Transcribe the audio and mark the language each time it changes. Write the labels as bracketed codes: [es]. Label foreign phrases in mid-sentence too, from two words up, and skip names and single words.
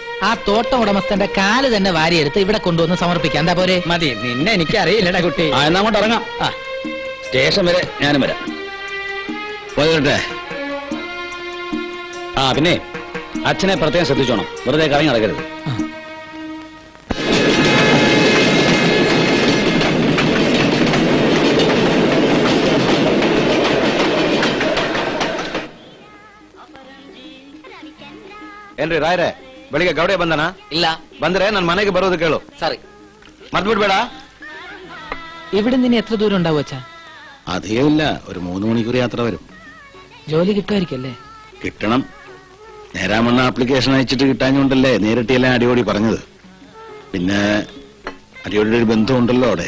[ml] ആ തോട്ടം ഉടമസ്ഥന്റെ കാല് തന്നെ വാരിയെടുത്ത് ഇവിടെ കൊണ്ടുവന്ന് സമർപ്പിക്കാം. എന്താ പോരെ? മതി, നിന്നെ എനിക്ക് അറിയില്ലടാ കുട്ടി. എന്നാ അങ്ങോട്ട് ഇറങ്ങാം. സ്റ്റേഷൻ വരെ ഞാനും വരാം. പോയിട്ടെ. പിന്നെ അച്ഛനെ പ്രത്യേകം ശ്രദ്ധിച്ചോണം, വെറുതെ കറങ്ങി നടക്കരുത്. [kn] ಏನ್ರಿ ರಾಯ್ರೆ, ಬೆಳಿಗ್ಗೆ ಗೌಡೆ ಬಂದನ? ಇಲ್ಲ. ಬಂದ್ರೆ ನನ್ ಮನೆಗೆ ಬರೋದು ಕೇಳು. [ml] സോറി. മറന്നുവിടಬೇಡ. ഇവിടെ നിന്ന് എത്ര ദൂരം ഉണ്ടാവും അച്ഛാ? അധികമില്ല, ഒരു 3 മണിക്കൂർ യാത്ര വരും. ജോലി കിട്ടുമായിരിക്കല്ലേ? കിട്ടണം. നേരാമണ്ണ ആപ്ലിക്കേഷൻ അയച്ചിട്ട് കിട്ടാഞ്ഞുകൊണ്ടല്ലേ നേരിട്ട് എല്ലാം അടിയോടി പറഞ്ഞത്. പിന്നെ അടിയോടിയുടെ ഒരു ബന്ധമുണ്ടല്ലോ അവിടെ.